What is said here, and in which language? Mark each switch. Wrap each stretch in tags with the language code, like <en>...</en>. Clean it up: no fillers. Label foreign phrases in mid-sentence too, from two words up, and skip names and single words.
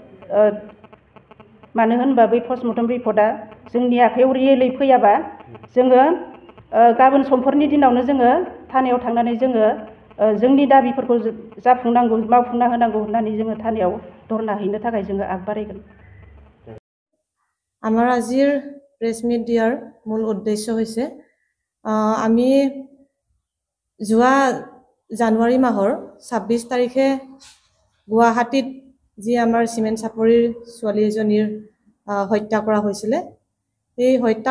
<brx>मानो होनबा बै पस्टमर्टम रिपर्टआ जोंनि आखायाव रियेलै फैयाबा जोङो गाबोन समफोरनि दिनावनो जोङो थानायाव थांनानै जोङो जोंनि दाबिफोरखौ जाफुंनांगौ मावफुंना होनांगौ होननानै जोङो थानायाव धरना हैनो थाखाय जोङो আগबारायगोन</brx> <as>আমাৰ আজিৰ প্ৰেছ মিট দিয়াৰ মূল উদ্দেশ্য হৈছে আমি যোৱা জানুৱাৰী মাহৰ 26 তাৰিখে গুৱাহাটীত যি আমাৰ চিমেণ্ট চাপৰিৰ ছোৱালী এজনীৰ হত্যা কৰা হৈছিলে এই হত্যাৰ</as>